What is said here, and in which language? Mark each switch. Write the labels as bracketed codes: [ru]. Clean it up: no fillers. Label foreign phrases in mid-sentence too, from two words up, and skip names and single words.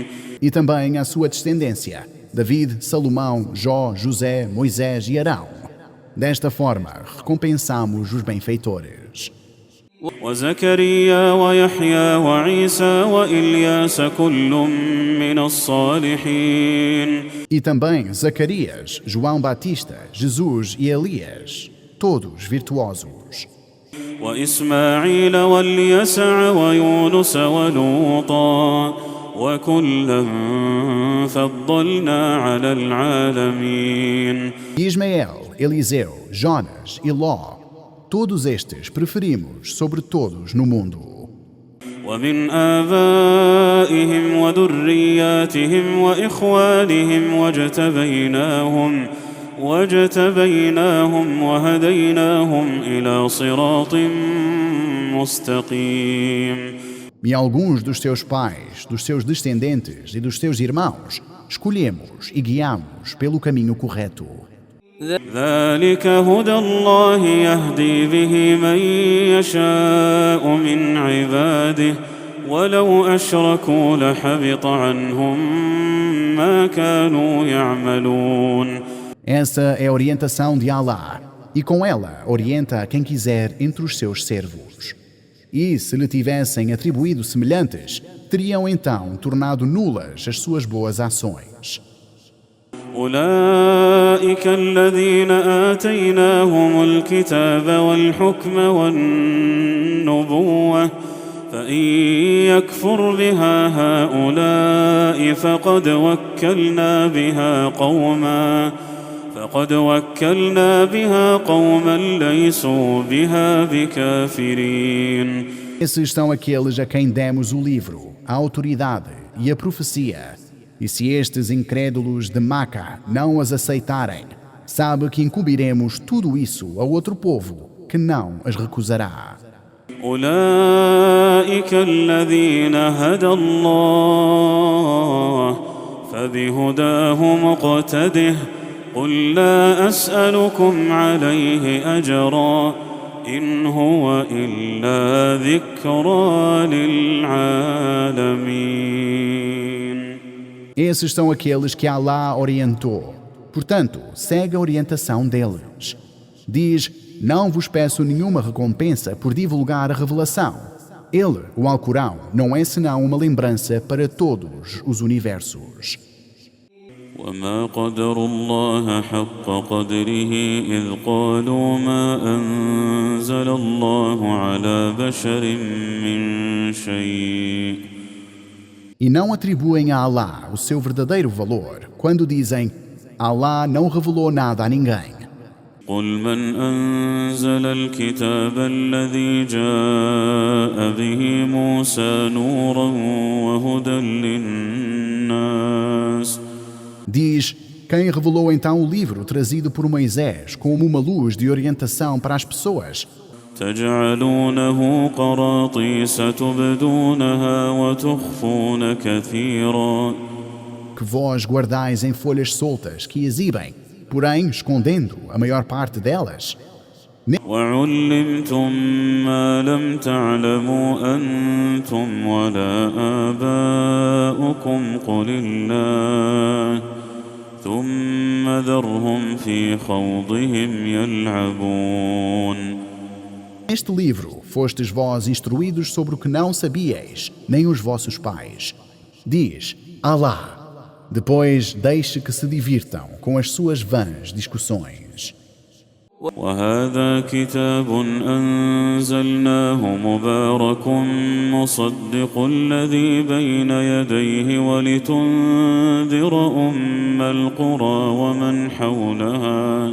[pt] E também a sua descendência, David, Salomão, Jó, José, Moisés e Arão. Desta forma, recompensamos os benfeitores. [ar] وزكريا ويحيى وعيسى وإلياس كل من الصالحين. [pt] E também Zacarias, João Batista, Jesus e Elias, todos virtuosos. [ar] وإسماعيل واليسع ويونس ولوطا وكلا فضلنا على العالمين. [pt] Ismael, Eliseu, Jonas e Ló, todos estes preferimos sobre todos no mundo. [ar] ومن آبائهم وذرياتهم وإخوانهم واجتبيناهم وهديناهم إلى صراط مستقيم. [pt] E alguns dos seus pais, dos seus descendentes e dos seus irmãos, escolhemos e guiamos pelo caminho correto. [ar] ذلك هدى الله يهدي به من يشاء من عباده ولو أشركوا لحبط عنهم ما كانوا يعملون. [pt] Essa é a orientação de Allah, e com ela orienta a quem quiser entre os seus servos. E se lhe tivessem atribuído semelhantes, teriam então tornado nulas as suas boas ações. [ar] أولئك الذين آتيناهم الكتاب والحكم والنبوة فإن يكفر بها هؤلاء فقد وكلنا بها قوما ليسوا بها بكافرين. [pt] Esses são aqueles a quem demos o livro, a autoridade e a profecia. E se estes incrédulos de Maca não as aceitarem, sabe que incumbiremos tudo isso a outro povo que não as recusará. [ar] أولئك الذين هدى الله فبهداه مقتده قل لا أسألكم عليه أجرا إن هو إلا ذكرى للعالمين. [pt] Esses são aqueles que Allah orientou. Portanto, segue a orientação deles. Diz: não vos peço nenhuma recompensa por divulgar a revelação. Ele, o Alcorão, não é senão uma lembrança para todos os universos. [ar] وما قدروا الله حق قدره إذ قالوا ما أنزل الله على بشر من شيء. [pt] E não atribuem a Allah o seu verdadeiro valor quando dizem: Allah não revelou nada a ninguém. [ar] قل من أنزل الكتاب الذي جاء به موسى نورا وهدى للناس. [pt] Diz, quem revelou então o livro trazido por Moisés como uma luz de orientação para as pessoas? [ar] تجعلونه قراطيس تبدونها وتخفون كثيرا. [pt] Que vós guardais em folhas soltas que exibem, porém escondendo a maior parte delas. [ar] وعلمتم ما لم تعلموا أنتم ولا آباؤكم قل الله ثم ذرهم في خوضهم يلعبون. [pt] Neste livro fostes vós instruídos sobre o que não sabíeis, nem os vossos pais. Diz, Allah. Depois deixe que se divirtam com as suas vãs discussões. [ar] وهذا كتاب أنزلناه مبارك مصدق الذي بين يديه ولتنذر أم القرى ومن حولها.